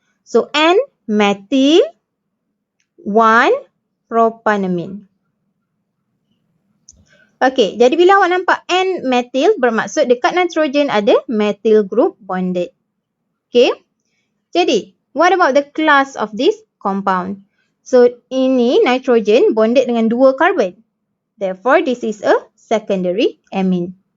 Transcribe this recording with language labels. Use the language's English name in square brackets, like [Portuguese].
[English] So, N-methyl 1-propanamine. [Malay] Okay, jadi bila awak nampak N-methyl bermaksud dekat nitrogen ada methyl group bonded. [English] Okay, [Malay] jadi [English] what about the class of this compound? [Malay] So, ini nitrogen bonded dengan 2 carbon. [English] Therefore, this is a secondary amine.